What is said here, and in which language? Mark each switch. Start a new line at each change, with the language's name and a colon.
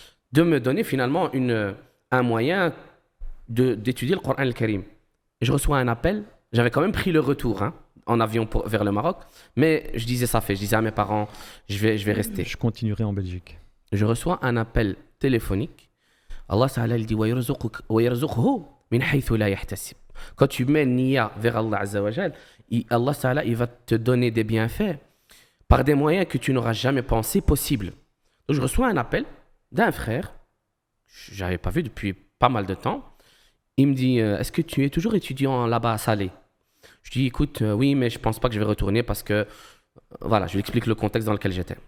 French: De me donner finalement un moyen d'étudier le Coran al-Karim. Je reçois un appel. J'avais quand même pris le retour en avion vers le Maroc. Mais je disais ça fait. Je disais à mes parents, je vais rester. Je continuerai en Belgique. Je reçois un appel téléphonique. Allah Ta'ala il dit
Arabic: وَيَرْزُقْهُ مِنْ حَيْثُ لَا يَحْتَسِبْ.
French: Quand tu mets niya vers Allah Azza wa Jal, Allah Ta'ala il va te donner des bienfaits par des moyens que tu n'auras jamais pensé possibles. Donc je reçois un appel d'un frère. Je n'avais pas vu depuis pas mal de temps. Il me dit, est-ce que tu es toujours étudiant là-bas à Salé? Je dis, écoute, oui, mais je ne pense pas que je vais retourner parce que, voilà, je lui explique le contexte dans lequel j'étais.